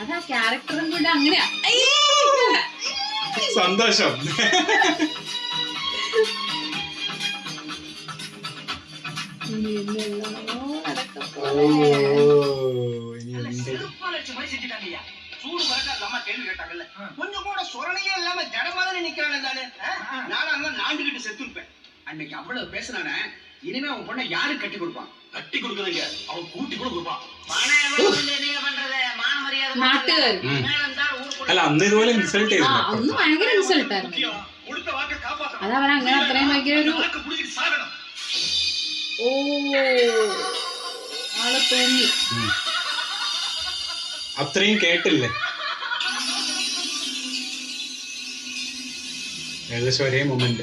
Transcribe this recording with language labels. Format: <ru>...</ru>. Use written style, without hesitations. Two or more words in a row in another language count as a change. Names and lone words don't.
<ml>സന്തോഷം.</ml> <ta>சூடு பறக்க அம்மா கேள்வி கேட்டாங்கல்ல, கொஞ்சம் கூட சொரணையே இல்லாம ஜடமாதானே நிக்கிறானே தானே. நானும் தான் நாண்டுகிட்டு செத்துருப்பேன். அன்னைக்கு அவ்வளவு பேசினானே, இனிமே அவன் பொண்ணை யாரு கட்டி கொடுப்பான்? கட்டி கொடுக்குறீங்க, அவன் கூட்டி கூட கொடுப்பான்.</ta> <ml>അല്ല അന്ന് ഇതുപോലെ ഇൻസൾട്ട് ചെയ്തു. അന്ന് ഭയങ്കര ഇൻസൾട്ട് ആയിരുന്നു. അതവൻ അങ്ങനെ അത്രയും ഭയങ്കര ഒരു ആള് തോന്നി. അത്രയും കേട്ടില്ലേ? ഏകദേശം ഒരേ മൊമെന്റ്.</ml>